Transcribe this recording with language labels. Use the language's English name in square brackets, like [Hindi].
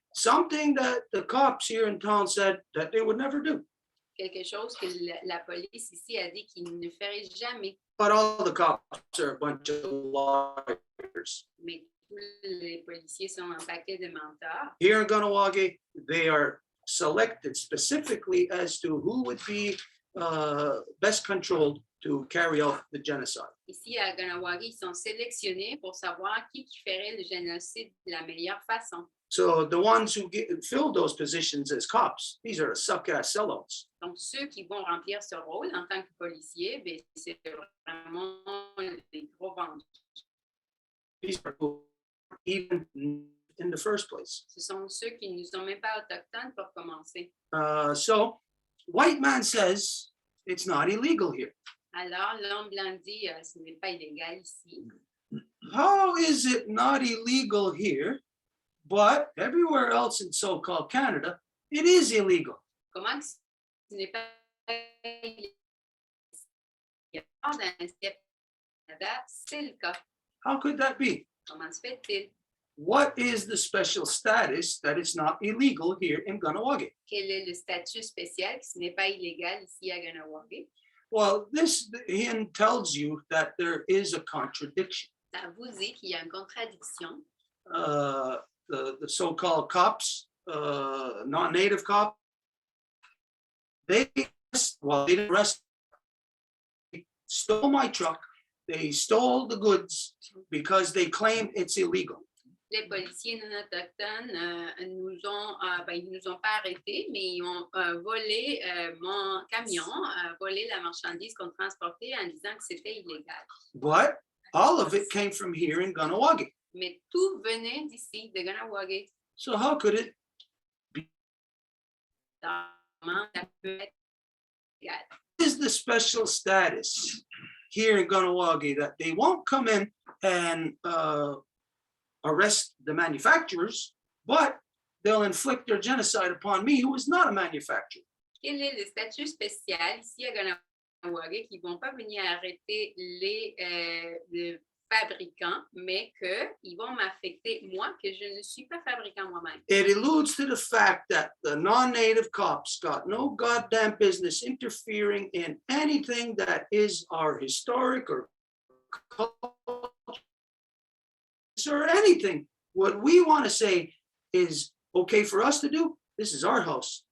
[English] Something that the cops here in town said that they would never do. [French] quelque chose que la police ici a dit qu'il ne ferait jamais. [English] But all the cops are a bunch of liars. [French] Mais tous les policiers sont un paquet de menteurs. [English] Here in Ganawagi, they are selected specifically as to who would be best controlled to carry out the genocide. [French] Ici à Ganawagi, ils sont sélectionnés pour savoir qui ferait le génocide de la meilleure façon. [English] So the ones who fill those positions as cops, these are suck-ass sellouts. [French] Donc, ceux qui vont remplir ce rôle en tant que policiers, ben, c'est vraiment des gros vendeurs. [English] These are who even in the first place. [French] Ce sont ceux qui ne sont même pas autochtones pour commencer. [English] So white man says it's not illegal here. [French] Alors, l'homme blanc dit, ce n'est pas illégal ici. [English] How is it not illegal here, but everywhere else in so-called Canada, it is illegal? [French] Comment ce n'est pas illégal ici? Dans le Canada, c'est le cas. [English] How could that be? [French] Comment se fait-il? [English] What is the special status that it's not illegal here in Ganawagi? [French] Quel est le statut spécial que ce n'est pas illégal ici à Ganawagi? [English] Well, this hint tells you that there is a contradiction. [French] Ça vous dit qu'il y a une contradiction. [English] The so-called cops, non-native cops, they didn't arrest me, stole my truck, they stole the goods because they claim it's illegal. [French] Les policiers non autochtones ils nous ont pas arrêtés, mais ils ont volé mon camion, volé la marchandise qu'on transportait en disant que c'était illégal. [English] But all of it came from here in Ganawagi. [French] Mais tout venait d'ici, de Ganawagi. [English] So how could it [French] Comment ça peut être illégal? [English] is the special status here in Ganawagi that they won't come in and arrest the manufacturers, but they'll inflict their genocide upon me, who is not a manufacturer. [French] Quel est le statut spécial ici à Ganawagi qui ne vont pas venir arrêter les fabricants, mais qu'ils vont m'affecter moi, que je ne suis pas fabricant moi-même? [English] It alludes to the fact that the non-native cops got no goddamn business interfering in anything that is our historic or culture or anything. What we want to say is okay for us to do. This is our house.